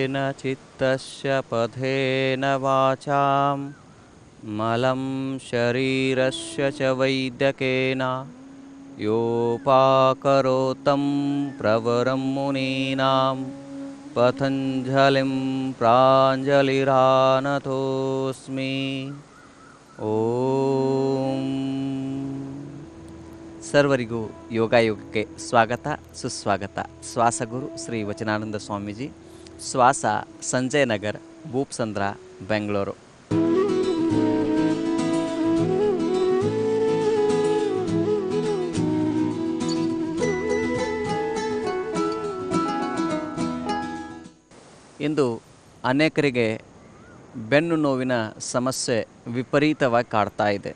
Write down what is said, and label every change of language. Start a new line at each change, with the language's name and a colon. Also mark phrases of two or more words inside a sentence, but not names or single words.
Sanskrit: चित्तस्य पथेन वाचां मलं शरीरस्य च वैद्यकेन योपाकरोतं प्रवरं मुनीनां पतञ्जलिं प्राञ्जलिरानतोऽस्मि। ಓಂ.
Kannada: ಸರ್ವರಿಗೂ ಯೋಗಾಯೋಗಕ್ಕೆ ಸ್ವಾಗತ ಸುಸ್ವಾಗತ. ಶ್ವಾಸಗುರು ಶ್ರೀ ವಚನಾನಂದ ಸ್ವಾಮೀಜಿ, ಶ್ವಾಸ, ಸಂಜಯ್ ನಗರ್, ಭೂಪ್ಸಂದ್ರ, ಬೆಂಗಳೂರು. ಇಂದು ಅನೇಕರಿಗೆ ಬೆನ್ನು ನೋವಿನ ಸಮಸ್ಯೆ ವಿಪರೀತವಾಗಿ ಕಾಡ್ತಾ ಇದೆ.